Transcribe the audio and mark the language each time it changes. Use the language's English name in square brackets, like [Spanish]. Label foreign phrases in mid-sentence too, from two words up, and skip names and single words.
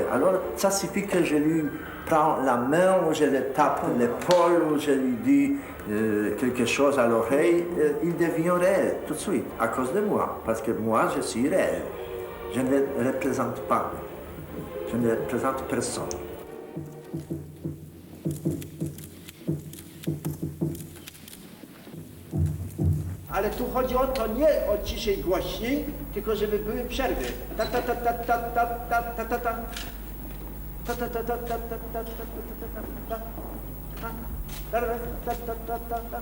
[French] Alors, ça suffit que je lui prends la main, ou je le tape l'épaule, ou je lui dis quelque chose à l'oreille, il devient réel tout de suite, à cause de moi, parce que moi, je suis réel. Je ne représente pas, je ne représente personne. [Polish] Ale tu chodzi o to nie o ciszej głośniej, tylko żeby były przerwy. Ta ta ta ta ta ta ta ta ta ta. Ta ta ta ta ta ta ta ta ta ta ta ta.